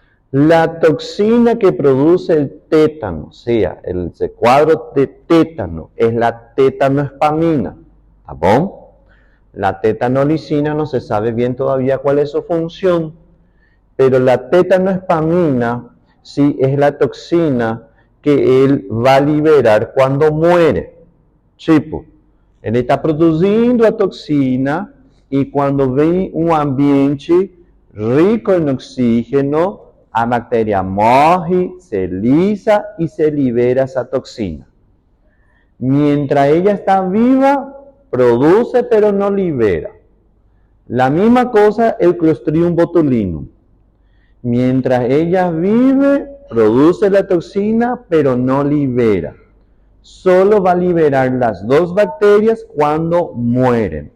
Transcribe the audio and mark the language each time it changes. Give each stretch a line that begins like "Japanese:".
Spanish: La toxina que produce el tétano, o sea, el cuadro de tétano, es la tetanoespamina, ¿está bien? La tetanolicina no se sabe bien todavía cuál es su función, pero la tetanoespamina sí es la toxina que él va a liberar cuando muere.
Portuguese: Tipo, ele está produzindo a toxina e quando vem um ambiente rico em oxígeno, a bactéria morre, se lisa e se libera essa toxina.
Spanish: Mientras ella está viva, produce pero no libera. La misma cosa el Clostridium botulinum. Mientras ella vive, produce la toxina, pero no libera. Solo va a liberar las dos bacterias cuando mueren.